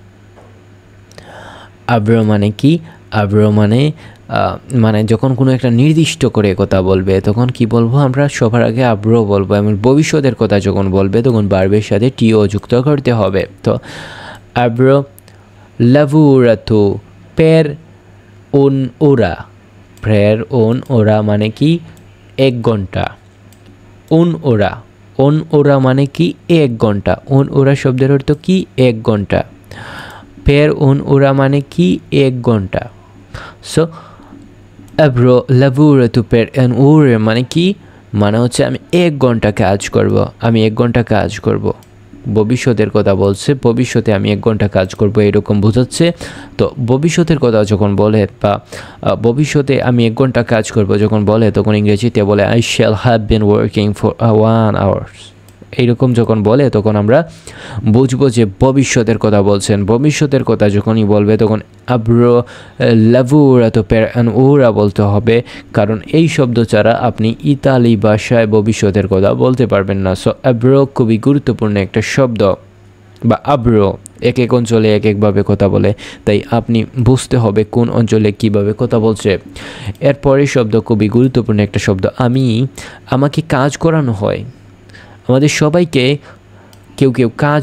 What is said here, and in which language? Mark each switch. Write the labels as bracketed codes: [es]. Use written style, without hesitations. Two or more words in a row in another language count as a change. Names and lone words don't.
[bn] আব্রো মানে কি? আব্রো মানে যখন কোনো একটা নির্দিষ্ট করে কথা বলবে তখন কি বলবো? আমরা সবার আগে আব্রো বলবো, এবং ভবিষ্যতের কথা যখন বলবে তখন ভার্বের সাথে টিও যুক্ত করতে হবে। তো আব্রো [it] lavoratu per un'ora per un'ora [bn] মানে কি 1 ঘন্টা un'ora মানে কি 1 ঘন্টা un'ora শব্দের অর্থ কি 1 ঘন্টা [it] per un'ora [bn] মানে কি 1 ঘন্টা সো [it] avrò lavorato per un'ora [bn] মানে কি মানে হচ্ছে আমি 1 ঘন্টা কাজ করব আমি 1 ঘন্টা কাজ করব ভবিষ্যতের কথা বলছে ভবিষ্যতে আমি 1 ঘন্টা কাজ করব এরকম বোঝাচ্ছে তো ভবিষ্যতের কথা যখন বলে বা ভবিষ্যতে আমি 1 ঘন্টা কাজ করব যখন বলে তখন ইংরেজিতে বলে [en] I shall have been working for 1 hour [bn] এইরকম যখন বলে তখন আমরা বুঝবো যে ভবিষ্যতের কথা বলছেন ভবিষ্যতের কথা যখনই বলবে তখন avrò [it] lavorato per un'ora [bn] বলতে হবে কারণ এই শব্দ ছাড়া আপনি ইতালি ভাষায় ভবিষ্যতের কথা বলতে পারবেন না সো avrò খুবই গুরুত্বপূর্ণ একটা শব্দ বা avrò এক এক অঞ্চলে এক একভাবে কথা বলে তাই আপনি বুঝতে হবে কোন অঞ্চলে কিভাবে কথা বলছে এরপরের শব্দ খুবই গুরুত্বপূর্ণ একটা শব্দ আমাকে কাজ করানো হয় আমাদের সবাইকে কেউ কেউ কাজ